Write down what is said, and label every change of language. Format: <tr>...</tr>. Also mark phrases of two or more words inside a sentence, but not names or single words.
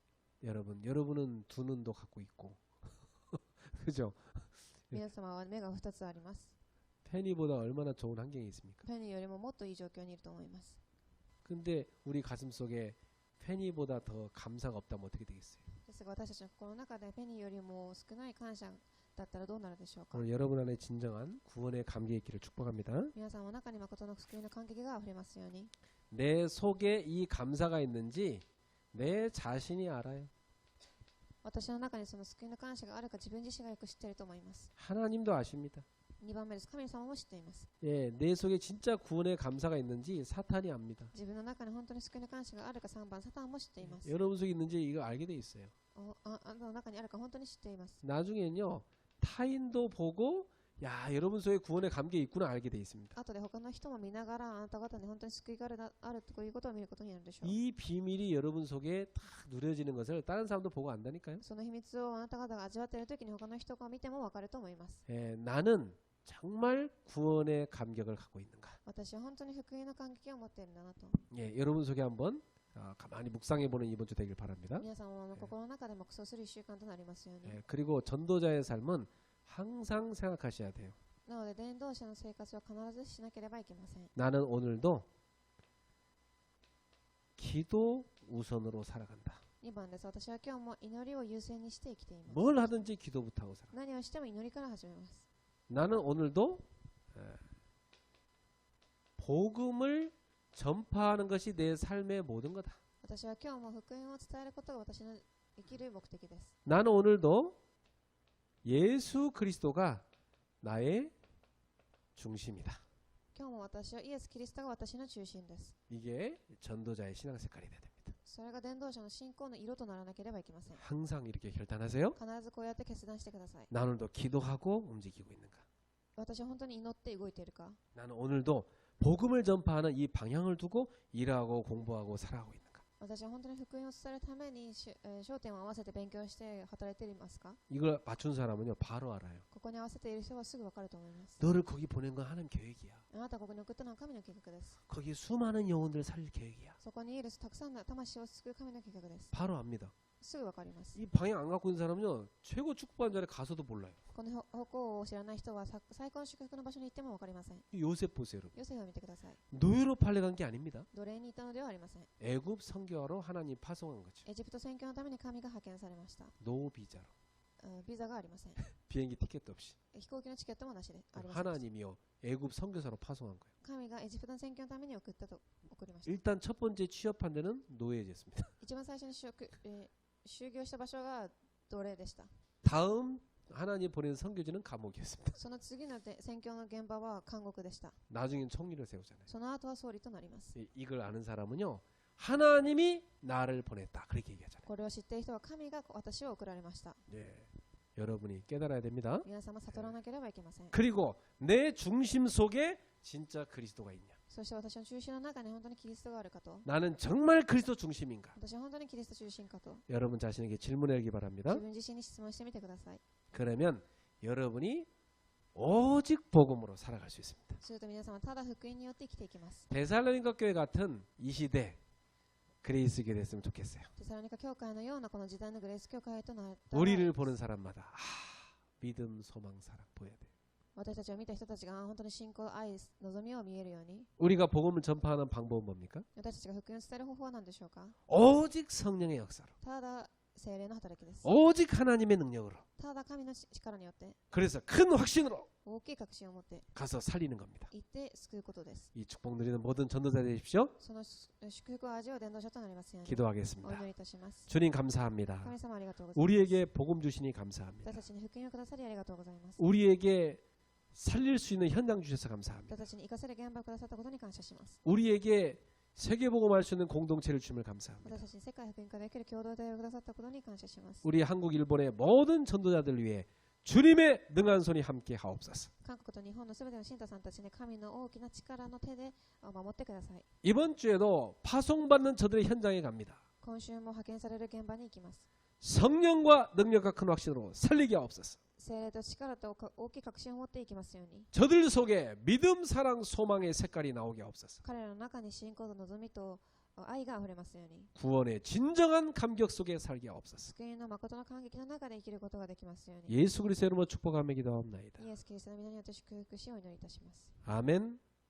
<ko>여러분은 두 눈도 갖고 있고 그죠?</ko> <ja>皆様は目が2つあります。</ja> <ko>페니보다 얼마나 좋은 환경이 있습니까?</ko> <ja>ペニーよりももっといい状況にいると思います。</ja> <ko>근데 우리 가슴 속에 페니보다 더 감사가 없다면 어떻게 되겠어요?</ko> <ja>ですが私たちの心の中でペニーよりも少ない感謝だったらどうなるでしょうか。</ja> <ko>오늘 여러분 안에 진정한 구원의 감격의 길을 축복합니다.</ko> <ja>皆さんの中に誠の救いの感激があふれますように。</ja> <ko>내 속에 이 감사가 있는지 내 자신이 알아요.</ko> <ja>私の中にその救いの感謝があるか自分自身がよく知っていると思います。</ja> <ko>하나님도 아십니다.</ko> <ja>2 番目です。神様も知っています。</ja> <ko>예, 내 속에 진짜 구원의 감사가 있는지 사탄이 압니다.</ko> <ja>自分の中に本当に救いの感謝があるか3番、サタンも知っています。</ja> <ko>여러분 속에 있는지 이거 알게 돼 있어요.</ko> <ja>あなたの中にあるか本当に知っています。</ja> <ko>나중에는요 타인도 보고 야 여러분 속에 구원의 감격이 있구나 알게 돼 있습니다.</ko> <ja>後で他の人も見ながらあなた方に本当に救いがあるということを見ることになるでしょう。</ja> <ko>이 비밀이 여러분 속에 딱 누려지는 것을 다른 사람도 보고 안다니까요.</ko> <ja>その秘密をあなた方が味わっているときに他の人が見てもわかると思います。</ja> <ko>예, 나는 정말 구원의 감격을 갖고 있는가.</ko> <ja>私は本当に福音の感激を持っているんだなと。</ja> <ko>예, 여러분 속에 한번 가만히 묵상해보는 이번 주 되길 바랍니다.</ko> <ja>皆さんも心の中で黙想する1週間となりますように。</ja> <ko>예, 그리고 전도자의 삶은 항상 생각하셔야 돼요.</ko> <ja>なので伝道者の生活は必ずしなければいけません。</ja> <ko>나는 오늘도 기도 우선으로 살아간다.</ko> <ja>2 番です。私は今日も祈りを優先にして生きています。</ja> <ko>뭘 하든지 기도부터 하고 살아.</ko> <ja>何をしても祈りから始めます。</ja> <ko>나는 오늘도 복음을 전파하는 것이 내 삶의 모든 거다.</ko> <ja>私は今日も福音を伝えることが私の生きる目的です。</ja> <ko>나는 오늘도 예수 그리스도가 나의 중심이다.</ko> <ja>今日も私はイエス・キリストが私の中心です。</ja> <ko>이게 전도자의 신앙 색깔이 돼야 됩니다.</ko> <ja>それが伝道者の信仰の色とならなければいけません。</ja> <ko>항상 이렇게 결단하세요.</ko> <ja>必ずこうやって決断してください。</ja> <ko>나 오늘도 기도하고 움직이고 있는가.</ko> <ja>私は本当に祈って動いているか。</ja> <ko>나는 오늘도 복음을 전파하는 이 방향을 두고 일하고 공부하고 살아가고 있는가.</ko> <ja>私は本当に福音を伝えるために焦点を合わせて勉強して働いていますか？</ja> <ko>이걸 맞춘 사람은요 바로 알아요.</ko> <ja>ここに合わせている人はすぐ分かると思います。</ja> <ko>너를 거기 보낸 건 하나님 계획이야.</ko> <ja>あなたがここに送ったのは神の計画です。</ja> <ko>거기 수많은 영혼들을 살릴 계획이야.</ko> <ja>そこにいるたくさんの魂を救う神の計画です。</ja> <ko>바로 압니다.</ko> <ja>すぐ分かります。</ja> <ko>이 방향 안 갖고 있는 사람은요 최고 축복한 자리에 가서도 몰라요.</ko> <ja>この方向を知らない人は最高の祝福の場所に行っても分かりません。</ja> <ko>요셉 보세요. 여러분.</ko> <ja>ヨセフを見てください。</ja> <ko>노예로 팔려간 게 아닙니다.</ko> <ja>奴隷にいたのではありません。</ja> <ko>애굽 선교하러 하나님 파송한 거죠.</ko> <ja>エジプト宣教のために神が派遣されました。</ja> <ko>노 비자로.</ko> <ja>ビザがありません。</ja> <ko>비행기 티켓도 없이.</ko> <ja>飛行機のチケットもなしでありません。</ja> <ko>하나님이요 애굽 선교사로 파송한 거예요.</ko> <ja>神がエジプトの宣教のために送りました。</ja> <ko>일단 첫 번째 취업한 데는 노예제였습니다.</ko> <ja>一番最初に就業した場所が奴隷でした。</ja> <ko>다음 하나님 보낸 선교지는 감옥이었습니다.</ko> <ja>その次の宣教の現場は監獄でした。</ja> <ko>나중엔 총리를 세우잖아요.</ko> <ja>その後は総理となります。</ja> <ko>이걸 아는 사람은요 하나님이 나를 보냈다 그렇게 얘기하잖아요.</ko> <ja>これを知っている人は神が私を送られました。</ja> <ko>예, 여러분이 깨달아야 됩니다.</ko> <ja>皆様悟らなければいけません。</ja> <ko>그리고 내 중심 속에 진짜 그리스도가 있냐?</ko> <ja>そして私の中心の中に本当にキリストがあるかと。</ja> <ko>나는 정말 그리스도 중심인가?</ko> <ja>私は本当にキリスト中心かと。</ja> <ko>여러분 자신에게 질문하기 바랍니다.</ko> <ja>自分自身に質問してみてください。</ja> <ko>그러면 여러분이 오직 복음으로 살아갈 수 있습니다.</ko> <ja>すると皆様ただ福音によって生きていきます。</ja> <ko>데살로니가 교회 같은 이 시대 그레이스게 됐으면 좋겠어요.</ko> <ja>テサロニカ教会のようなこの時代のグレース教会となったら</ja> <ko>우리를 보는 사람마다 믿음, 소망, 사랑 보여야 돼요.</ko> <ja>私たちを見た人たちが本当に信仰、愛、望みを見えるように</ja> <ko>우리가 복음을 전파하는 방법은 뭡니까?</ko> <ja>私たちが福音を伝える方法は何でしょうか？</ja> <ko>오직 성령의 역사로</ko> <ja>ただ聖霊の働きです。</ja> <ko>오직 하나님의 능력으로</ko> <ja>ただ神の力によって</ja> <ko>그래서 큰 확신으로</ko> <ja>大きい確信を持って</ja> <ko>가서 살리는 겁니다.</ko> <ja>行って救うことです。</ja> <ko>이 축복 누리는 모든 전도자 되십시오.</ko> <ja>その祝福を味わう伝道者となりますようにお</ja> <ko>기도하겠습니다.</ko> <ja>祈りいたします。</ja> <ko>주님 감사합니다.</ko> <ja>神様ありがとうございます。</ja> <ko>우리에게 복음 주시니 감사합니다.</ko> <ja>私たちに福音をくださりありがとうございます。</ja> <ko>우리에게 살릴 수 있는 현장 주셔서 감사합니다.</ko> <ja>私たちに生かせる現場をくださったことに感謝します。</ja> <ko>우리에게 세계복음할 수 있는 공동체를 주심을 감사합니다.</ko> <ja>私たちに世界福音化できる共同体をくださったことに感謝します。</ja> <ko>우리 한국 일본의 모든 전도자들 위해 주님의 능한 손이 함께 하옵소서.</ko> <ja>韓国と日本のすべての信徒さんたちに神の大きな力の手で守ってください。</ja> <ko>이번 주에도 파송받는 저들의 현장에 갑니다.</ko> <ja>今週も派遣される現場に行きます。</ja> <ko>성령과 능력과 큰 확신으로 살리게 하옵소서.</ko> <ja>聖霊と力と大きい確信を持っていきますように。</ja> <ko>저들 속에 믿음, 사랑, 소망의 색깔이 나오게 하옵소서.</ko> <ja>彼らの中に信仰と望みと愛があふれますように。</ja> <ko>구원의 진정한 감격 속에 살게 하옵소서.</ko> <ja>救いの誠の感激の中で生きることができますように。</ja> <ko>예수 그리스도의 이름으로 축복하며 기도하옵나이다.</ko> <ja>イエス・キリストの皆によって祝福しをお祈りいたします。</ja> <ko>아멘.</ko>